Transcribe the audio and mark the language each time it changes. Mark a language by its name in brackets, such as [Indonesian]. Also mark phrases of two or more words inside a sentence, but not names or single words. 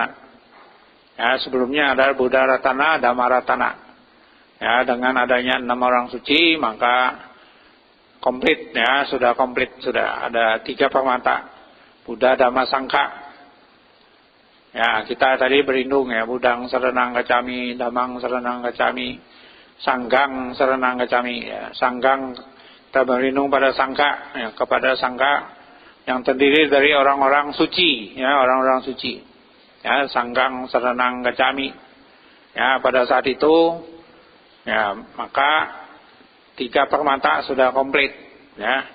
[Indonesian] Ya, sebelumnya ada [Pali] Buddha Ratana, Dhamma Ratana. [Indonesian] Ya, dengan adanya 6 orang suci maka komplit, ya, sudah komplit, sudah ada 3 permata. Buddha, Dhamma, Sangha. Ya, kita tadi berlindung, ya, [Pali] Budang Saranang Gacami, Dhammang Saranang Gacami, Sanggang Saranang Gacami, [Indonesian] ya. Sanggang kita berlindung pada Sangha, ya, kepada Sangha yang terdiri dari orang-orang suci, ya, orang-orang suci. Ya, [Pali] Sanggang Saranang Gacami. [Indonesian] Ya, pada saat itu, ya, maka 3 permata sudah komplit, ya.